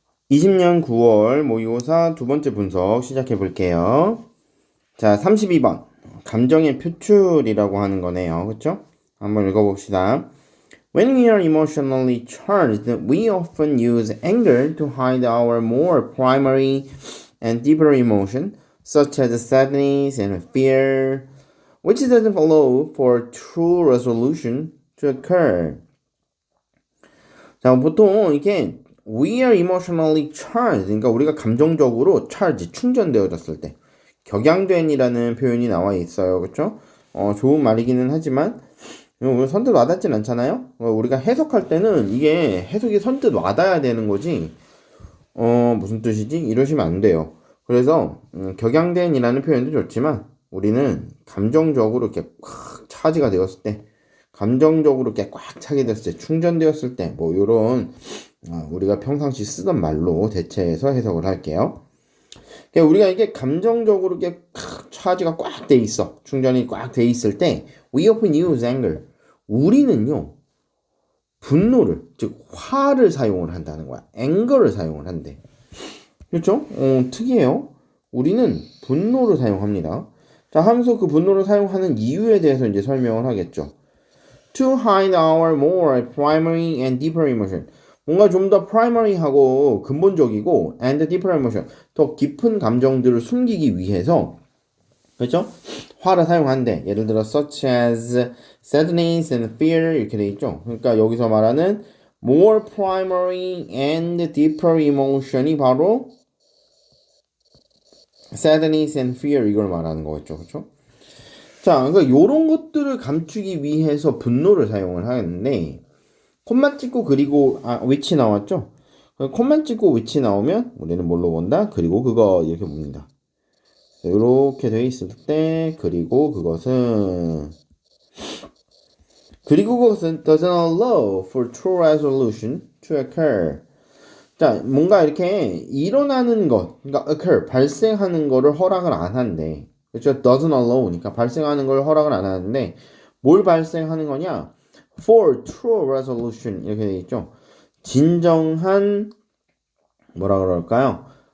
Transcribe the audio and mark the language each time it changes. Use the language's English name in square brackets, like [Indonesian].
[Korean] 20년 9월 모의고사 두 번째 분석 시작해 볼게요. 자, 32번. 감정의 표출이라고 하는 거네요. 그쵸? 한번 읽어봅시다. [English] When we are emotionally charged, we often use anger to hide our more primary and deeper emotion, such as sadness and fear, which doesn't allow for true resolution to occur. [Korean] 자, 보통 이렇게 [English] we are emotionally charged, [Korean] 그러니까 우리가 감정적으로 charge, 충전되어졌을 때 격양된이라는 표현이 나와 있어요. 그렇죠? 좋은 말이기는 하지만 선뜻 와닿진 않잖아요. 우리가 해석할 때는 이게 해석이 선뜻 와닿아야 되는 거지. 무슨 뜻이지? 이러시면 안 돼요. 그래서 격양된이라는 표현도 좋지만 우리는 감정적으로 이렇게 꽉 차지가 되었을 때, 감정적으로 이렇게 꽉 차게 됐을 때, 충전되었을 때, 뭐 요런 우리가 평상시 쓰던 말로 대체해서 해석을 할게요. 그러니까 우리가 이게 감정적으로 이렇게 차지가 꽉 돼 있어, 충전이 꽉 돼 있을 때, [English] we often use anger. [Korean] 우리는요, 분노를, 즉 화를 사용을 한다는 거야. anger를 사용을 한대. 그렇죠? 특이해요. 우리는 분노를 사용합니다. 자, 하면서 그 분노를 사용하는 이유에 대해서 이제 설명을 하겠죠. [English] To hide our more primary and deeper emotion. [Korean] 뭔가 좀 더 primary하고 근본적이고 [English] and deeper emotion, [Korean] 더 깊은 감정들을 숨기기 위해서, 그렇죠? 화를 사용한대. 예를 들어 [English] such as sadness and fear [Korean] 이렇게 돼 있죠. 그러니까 여기서 말하는 [English] more primary and deeper emotion [Korean] 이 바로 [English] sadness and fear [Korean] 이걸 말하는 거겠죠. 그렇죠? 자, 그러니까 요런 것들을 감추기 위해서 분노를 사용을 하는데, 콤마 찍고 그리고 위치 나왔죠? 콤마 찍고 위치 나오면 우리는 뭘로 본다? 그리고 그거 이렇게 봅니다. 이렇게 돼 있을 때 그리고 그것은 [English] doesn't allow for true resolution to occur. [Korean] 자, 뭔가 이렇게 일어나는 것, 그러니까 occur, 발생하는 거를 허락을 안 한대. 그렇죠? [English] doesn't allow [Korean] 니까 발생하는 걸 허락을 안 하는데, 뭘 발생하는 거냐? [English] for true resolution [Korean] 이렇게 돼 있죠. 진정한 뭐라 그럴까요?